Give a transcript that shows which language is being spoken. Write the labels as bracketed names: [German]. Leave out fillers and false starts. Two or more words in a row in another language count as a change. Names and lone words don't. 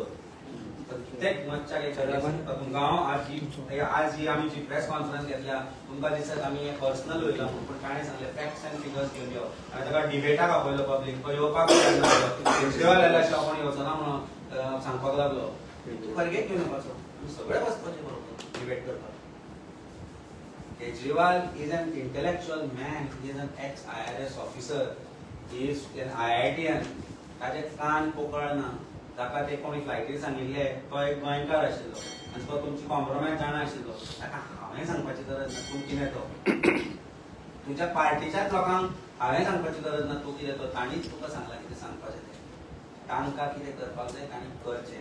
[Konkani] प्रत्येक मच्छाक एक तुमकां हांव आज ही आमी जी [English] press conference [Konkani] घेतल्या तुमकां दिसत आमी पर्सनल उलयला पूण ताणें सांगलें [English] facts and figures [Konkani] घेवन यो. आनी ताका डिबेटाक आपयलो पब्लीक, तो येवपाक केजरीवाल आयला शिवाय कोण येवचो ना म्हणून सांगपाक लागलो. तूं परगेक घेवन येवपाचो, तूं सगळे बसपाचें बरोबर डिबेट करपाक. [English] Kejriwal is an intellectual man, he is an ex IRS officer, he is an IITian. [Konkani] ताचे कान पोकळ ना. ताका ते कोणी फ्लायटीर सांगिल्ले तो एक गोंयकार आशिल्लो आनी तो तुमची कॉम्प्रोमायज जाणा आशिल्लो. ताका हांवें सांगपाची गरज ना तूं कितें तो. तुज्या पार्टीच्याच लोकांक हांवें सांगपाची गरज ना तूं कितें तो. ताणीच तुका सांगला कितें सांगपाचें तें. तांकां कितें करपाक जाय तांणी करचें.